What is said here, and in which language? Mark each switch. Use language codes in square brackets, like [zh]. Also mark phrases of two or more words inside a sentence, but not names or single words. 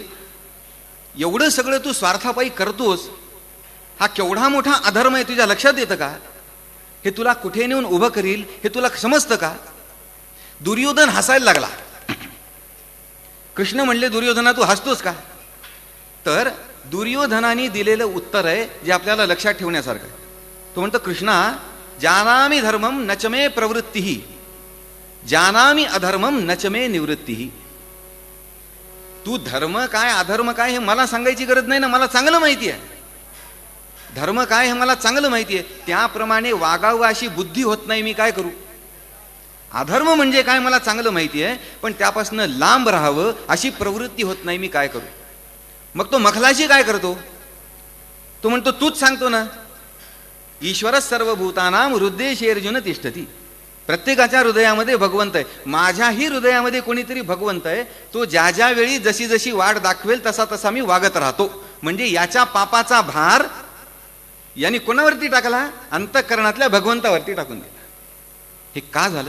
[mr] एवढं सगळं तू स्वार्थापायी करतोस, हा केवढा मोठा अधर्म आहे, तुझ्या लक्षात येतं का? हे तुला कुठे नेऊन उभं करील हे तुला समजतं का? दुर्योधन हसायला लागला. कृष्ण म्हणले, दुर्योधना तू हसतोस का? तर दुर्योधनाने दिलेलं उत्तर आहे जे आपल्याला लक्षात ठेवण्यासारखं आहे. तो म्हणतो, [sa] कृष्णा, जानामि धर्मम नचमे प्रवृत्ती, जानामि अधर्मम नचमे निवृत्ती. [mr] तू धर्म काय अधर्म काय हे मला सांगायची गरज नाही ना, मला चांगलं माहिती आहे. धर्म काय हे मला चांगलं माहिती आहे, त्याप्रमाणे वागावं अशी बुद्धी होत नाही, मी काय करू? अधर्म म्हणजे काय मला चांगलं माहिती आहे, पण त्यापासून लांब राहावं अशी प्रवृत्ती होत नाही, मी काय करू? मग तो मखलाशी काय करतो? तो म्हणतो तूच सांगतो ना, [sa] ईश्वरच सर्वभूतानां हृदयेषु तिष्ठती. [mr] प्रत्येकाच्या हृदयामध्ये भगवंत आहे. माझ्याही हृदयामध्ये कोणीतरी भगवंत आहे. तो ज्या ज्या वेळी जशी जशी वाट दाखवेल तसा तसा मी वागत राहतो. म्हणजे याच्या पापाचा भार यांनी कोणावरती टाकला? अंतःकरणातल्या भगवंतावरती टाकून दिला. हे का झालं?